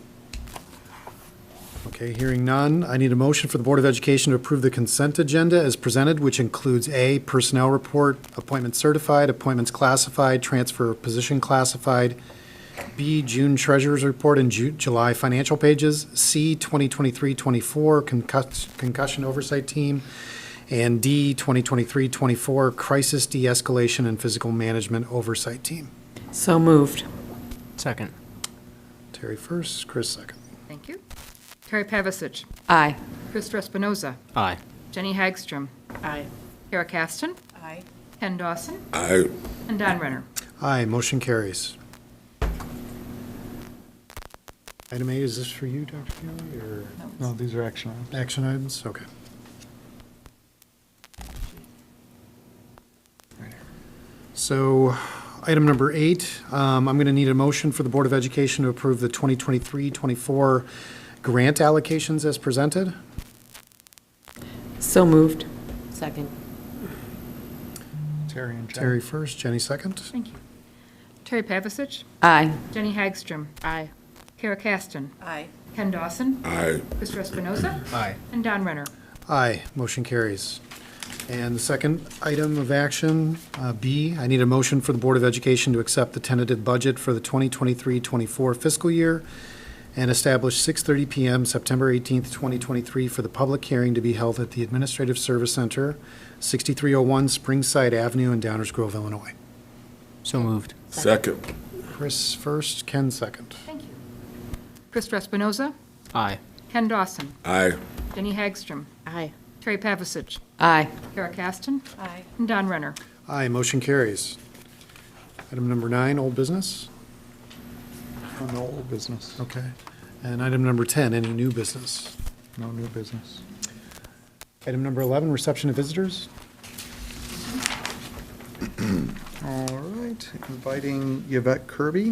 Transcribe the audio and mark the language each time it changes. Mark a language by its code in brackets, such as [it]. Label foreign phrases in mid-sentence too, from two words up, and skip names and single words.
[en] Okay, hearing none, I need a motion for the Board of Education to approve the consent agenda as presented, which includes A, personnel report, appointments certified, appointments classified, transfer of position classified, B, June treasurer's report and July financial pages, C, 2023-24 concussion oversight team, And D, 2023-24 Crisis De-escalation and Physical Management Oversight Team. So moved. Second. Terry first, Chris second. Thank you. Terry Pavasich. Aye. Chris Espinoza. Aye. Jenny Hagstrom. Aye. Kara Caston. Aye. Ken Dawson. Aye. And Don Renner. Aye, motion carries. Item 8, is this for you, Dr. Fiore, or No, these are action items. action items? Okay. So, item number 8, I'm going to need a motion for the Board of Education to approve the 2023-24 grant allocations as presented. So moved. Second. Terry and Jen. Terry first, Jenny second. Thank you. Terry Pavasich. Aye. Jenny Hagstrom. Aye. Kara Caston. Aye. Ken Dawson. Aye. Chris Espinoza. Aye. And Don Renner. Aye, motion carries. And the second item of action, B, I need a motion for the Board of Education to accept the tentative budget for the 2023-24 fiscal year and establish 6:30 PM, September 18th, 2023, for the public hearing to be held at the Administrative Service Center, 6301 Springside Avenue in Downers Grove, Illinois. So moved. Second. Chris first, Ken second. Thank you. Chris Espinoza. Aye. Ken Dawson. Aye. Jenny Hagstrom. Aye. Terry Pavasich. Aye. Kara Caston. Aye. And Don Renner. Aye, motion carries. Item number 9, old business. No old business. Okay. And item number 10, any new business? No new business. Item number 11, reception of visitors. All right, inviting Yvette Kirby.